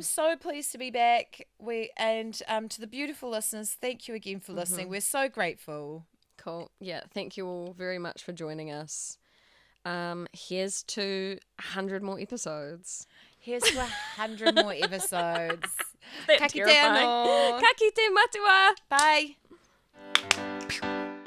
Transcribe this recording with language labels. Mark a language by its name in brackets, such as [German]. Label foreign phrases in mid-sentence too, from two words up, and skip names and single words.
[English] I'm so pleased to be back. To the beautiful listeners, thank you again for listening. We're so grateful. Cool. Yeah, thank you all very much for joining us. Here's to 100 more episodes. Here's to 100 more episodes. That's [Māori] Ka kite [English] terrifying. [Māori] anō. Ka kite matua. [English] Bye.